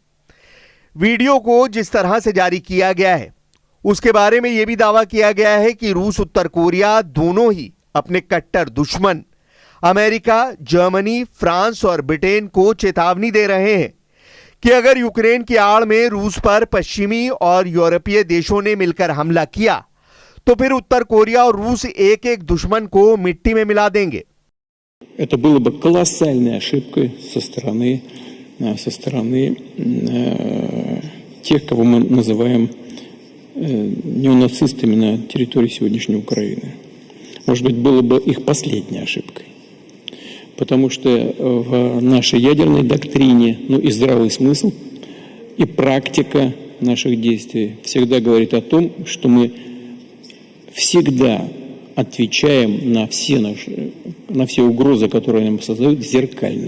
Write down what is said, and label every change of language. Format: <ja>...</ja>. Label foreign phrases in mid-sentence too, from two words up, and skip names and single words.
<hi>वीडियो को जिस तरह से जारी किया गया है उसके बारे में यह भी दावा किया गया है कि रूस उत्तर कोरिया दोनों ही अपने कट्टर दुश्मन अमेरिका, जर्मनी, फ्रांस और ब्रिटेन को चेतावनी दे रहे हैं कि अगर यूक्रेन की आड़ में रूस पर पश्चिमी और यूरोपीय देशों ने मिलकर हमला किया तो फिर उत्तर कोरिया और रूस एक एक दुश्मन को मिट्टी में मिला देंगे।</hi> <ru>Это было бы колоссальной ошибкой со стороны тех, кого мы называем неонацистами на территории сегодняшней Украины. Может быть, было бы их последней ошибкой. Потому что в нашей ядерной доктрине, и здравый смысл, и практика наших действий всегда говорит о том, что мы всегда отвечаем на все угрозы, которые нам создают, зеркально.</ru>